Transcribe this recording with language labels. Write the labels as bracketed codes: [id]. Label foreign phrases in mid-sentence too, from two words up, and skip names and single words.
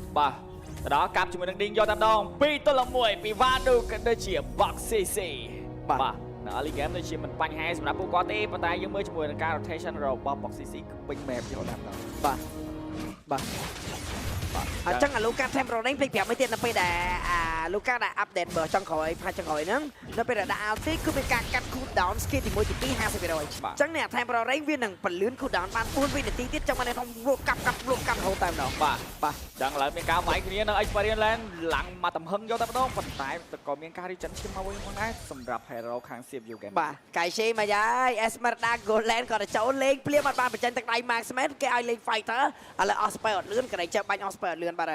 [km] បាទទៅដល់កាប់ជាមួយនឹង Ding យកតែម្ដង2-1ពី Vadu ក៏ដូចជា Boxy C បាទនៅ [en] early game [km] ដូចជាមិនបញ្ហាសម្រាប់ពួកគាត់ទេប៉ុន្តែយើងមើលជាមួយនឹងការ rotation របស់ Boxy C គឺពេញ map យកដល់ម្ដង បាទអញ្ចឹងអាលូកា temporary ភ្លេចប្រាប់មួយទៀតនៅពេលដែលអាលូកាដាក់ update បើចង់ក្រោយផាច់ចង់ក្រោយហ្នឹងនៅពេលដែលដាក់ ulti គឺមានការកាត់ [en] cool down skill [km] ទី1ទី2 50%អញ្ចឹងនេះ temporary វានឹងពលឿន [en] cool down [km] បាន4វិនាទីទៀតចឹងបានខ្ញុំលក់កាប់រហូតតែម្ដង បាទចឹងឥឡូវមានការវាយគ្នានៅ Experience Land ឡើងមកទំហឹងយកតែម្ដងប៉ុន្តែក៏មានការ regen ឈាមមកវិញផងដែរសម្រាប់ hero ខាង [en] CPU game [km] បាទកៃសេមកយាយ Esmeralda Golden ក៏ទៅចូលលេងភ្លាមអត់បានបញ្ចេញទឹកដៃ Maxman គេឲ្យលេង fighter ឥឡូវអស់ spell អត់លឿនក៏តែបាញ់អស់ spell អត់លឿនបាទហើយ